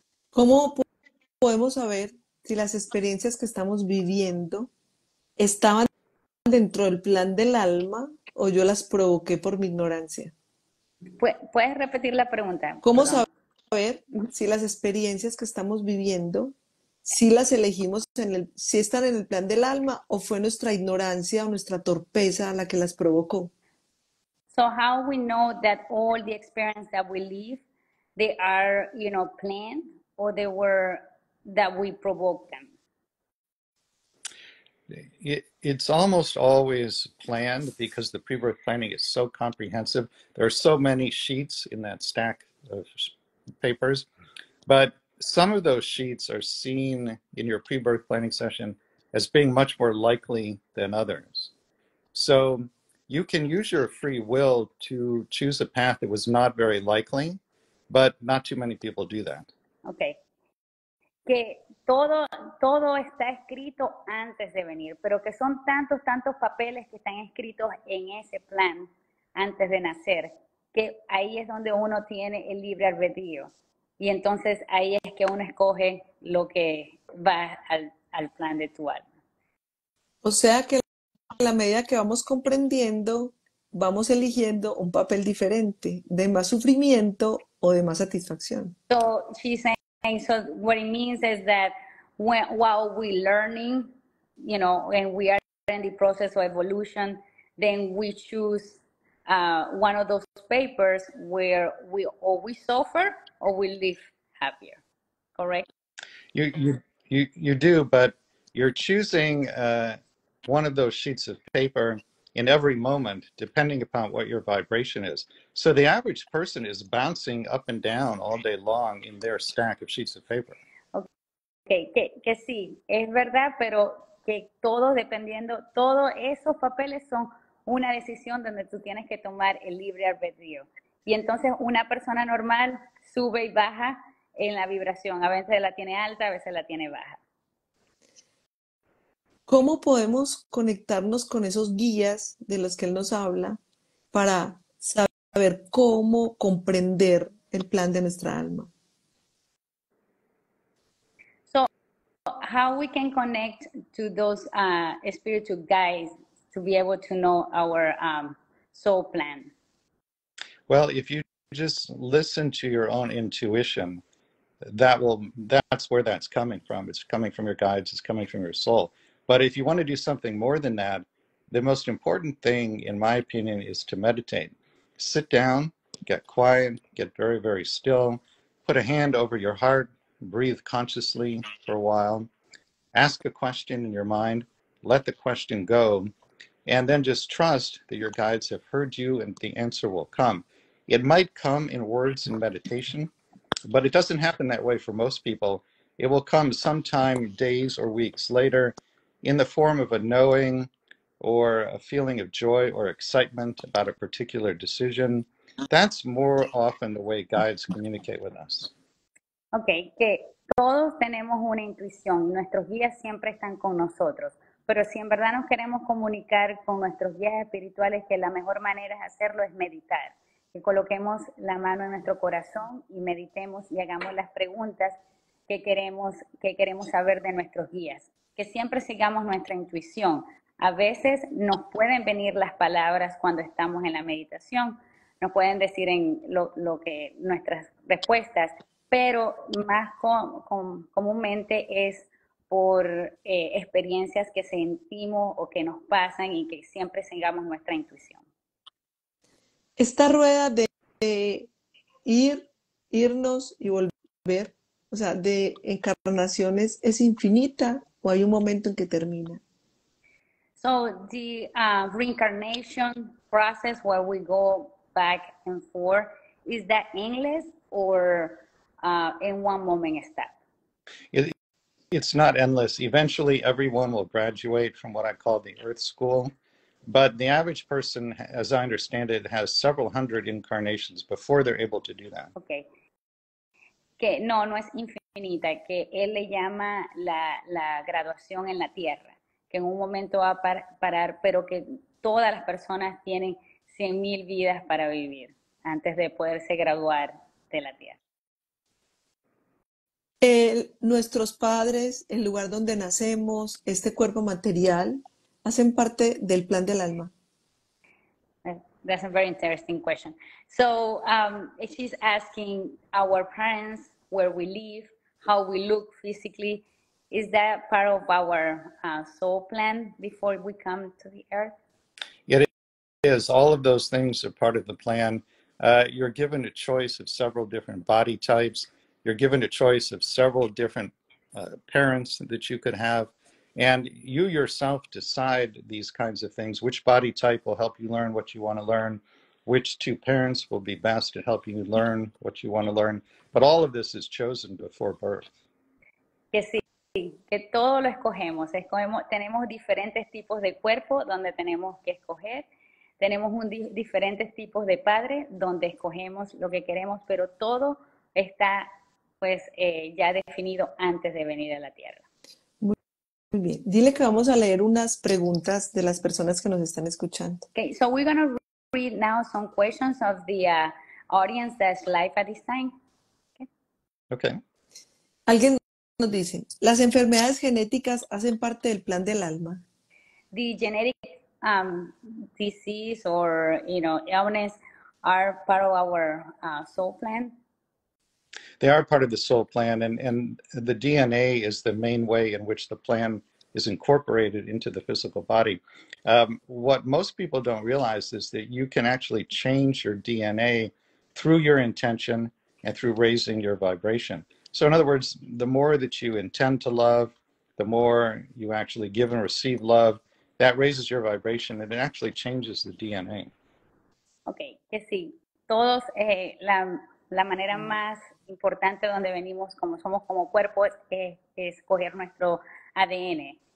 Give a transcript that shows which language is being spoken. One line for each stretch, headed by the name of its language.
Spanish: ¿Cómo podemos saber si las experiencias que estamos viviendo estaban dentro del plan del alma o yo las provoqué por mi ignorancia? ¿Puedes repetir la pregunta? ¿Cómo Perdón. saber si las experiencias que estamos viviendo, si las elegimos si están en el plan del alma o fue nuestra ignorancia o nuestra torpeza la que las provocó?
English: So how we know that all the experience that we live, they are, planned, or they were that we provoked them? It's almost always planned because the pre-birth planning is so comprehensive. There are so many sheets in that stack of papers, but some of those sheets are seen in your pre-birth planning session as being much more likely than others. So you can use your free will to choose a path that was not very likely, but not too many people do that. Okay.
Spanish: Que todo está escrito antes de venir, pero que son tantos papeles que están escritos en ese plan antes de nacer, que ahí es donde uno tiene el libre albedrío. Y entonces ahí es que uno escoge lo que va al plan de tu alma. O sea que a la medida que vamos comprendiendo, vamos eligiendo un papel diferente, de más sufrimiento o de más satisfacción.
English: So she's saying, so what it means is that while we're learning, and we are in the process of evolution, then we choose one of those papers where we suffer or we live happier, correct? You do, but you're choosing one of those sheets of paper in every moment, depending upon what your vibration is. So the average person is bouncing up and down all day long in their stack of sheets of paper.
Spanish: Okay, que sí, es verdad, pero que todos esos papeles son una decisión donde tú tienes que tomar el libre albedrío. Y entonces una persona normal sube y baja en la vibración. A veces la tiene alta, a veces la tiene baja. ¿Cómo podemos conectarnos con esos guías de los que él nos habla para saber cómo comprender el plan de nuestra alma?
English: So, how we can connect to those spiritual guides to be able to know our soul plan? Well, if you just listen to your own intuition, that's where that's coming from. It's coming from your guides, it's coming from your soul. But if you want to do something more than that, the most important thing, in my opinion, is to meditate. Sit down, get quiet, get very, very still, put a hand over your heart, breathe consciously for a while, ask a question in your mind, let the question go, and then just trust that your guides have heard you and the answer will come. It might come in words in meditation, but it doesn't happen that way for most people. It will come sometime days or weeks later in the form of a knowing or a feeling of joy or excitement about a particular decision. That's more often the way guides communicate with us.
Spanish: Ok, que todos tenemos una intuición, nuestros guías siempre están con nosotros, pero si en verdad nos queremos comunicar con nuestros guías espirituales, que la mejor manera de hacerlo es meditar, que coloquemos la mano en nuestro corazón y meditemos y hagamos las preguntas que queremos saber de nuestros guías, que siempre sigamos nuestra intuición. A veces nos pueden venir las palabras cuando estamos en la meditación, nos pueden decir en lo que nuestras respuestas, pero más comúnmente es por experiencias que sentimos o que nos pasan y que siempre sigamos nuestra intuición. Esta rueda de ir, irnos y volver, o sea, de encarnaciones, ¿es infinita o hay un momento en que termina?
English: So the reincarnation process where we go back and forth, is that endless or in one moment stop? It's not endless. Eventually, everyone will graduate from what I call the Earth School. But the average person, as I understand it, has several hundred incarnations before they're able to do that. Okay.
Spanish: Que no es infinita, que él le llama la graduación en la tierra, que en un momento va a parar, pero que todas las personas tienen 100,000 vidas para vivir antes de poderse graduar de la tierra. Nuestros padres, el lugar donde nacemos, este cuerpo material, hacen parte del plan del alma.
English: That's a very interesting question. So she's asking our parents, where we live, how we look physically. Is that part of our soul plan before we come to the earth? It is. All of those things are part of the plan. You're given a choice of several different body types. You're given a choice of several different parents that you could have. And you yourself decide these kinds of things, which body type will help you learn what you want to learn, which two parents will be best to help you learn what you want to learn. But all of this is chosen before birth.
Spanish: Que sí, que todo lo escogemos. Tenemos diferentes tipos de cuerpo donde tenemos que escoger. Tenemos diferentes tipos de padre donde escogemos lo que queremos, pero todo está pues ya definido antes de venir a la tierra. Muy bien. Dile que vamos a leer unas preguntas de las personas que nos están escuchando.
English: Okay, so we're going to read now some questions of the audience that's live at this time. Okay.
Spanish: Alguien nos dice, ¿las enfermedades genéticas hacen parte del plan del alma?
English: The genetic disease or illness are part of our soul plan. They are part of the soul plan, and the DNA is the main way in which the plan is incorporated into the physical body. What most people don't realize is that you can actually change your DNA through your intention and through raising your vibration. So in other words, the more that you intend to love, the more you actually give and receive love, that raises your vibration and it actually changes the DNA.
Spanish: Okay, que sí, todos la manera más importante donde venimos, como somos como cuerpo, es escoger nuestro ADN.